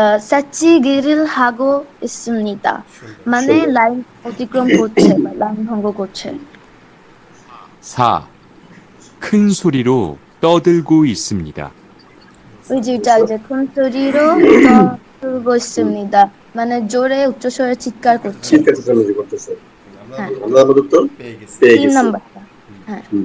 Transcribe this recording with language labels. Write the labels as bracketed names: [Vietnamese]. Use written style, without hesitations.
[Korean] 새치기를 하고 있습니다. [Bangla] মানে সুন্দর। লাইন অতিক্রম করছে বা লাইন ভঙ্গ করছে। 4. [Korean] 큰 소리로 떠들고 있습니다. [Bangla] ওই যেটা যে [Korean] 큰 소리로 떠들고 있습니다. [Bangla] মানে জোরে উচ্চস্বরে চিৎকার করছে। চিৎকার চেঁচামেচি করতেছে। আমরা হ্যাঁ। আমাদের আমরা আমাদের উত্তর পেয়ে গেছি। পেয়ে 3 গেছি। নাম্বারটা। হ্যাঁ।